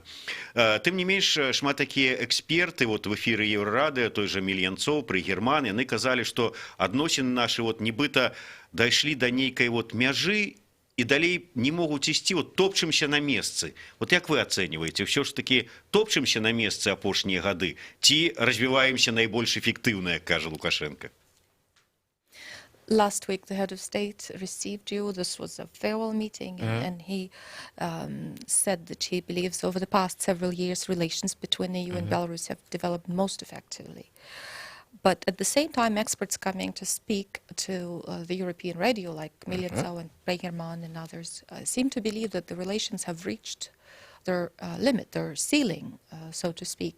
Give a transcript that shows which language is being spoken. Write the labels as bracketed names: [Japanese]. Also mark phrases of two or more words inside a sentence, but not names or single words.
[Belarusian] Тым не менш, шмат такія эксперты [Russian] вот в [Belarusian] эфіры Еўрарадыё, той жа Мільянцоў, Прыгерман, яны казалі, што адносіны нашы вот нібыта дайшлі да нейкай вот мяжы і далей не могуць ісці, вот топчымся на месцы. Вот як вы ацэньваеце, ўсё ж такі топчымся на месцы апошнія гады ці развіваемся найбольш эфектыўна, як кажа Лукашенко? [English] Last week, the head of state received you. This was a farewell meeting, and he said that he believes over the past several years, relations between the EU and Belarus have developed most effectively. But at the same time, experts coming to speak to the European radio, like Mylyantsov and Preygerman and others, seem to believe that the relations have reached their limit, their ceiling, so to speak.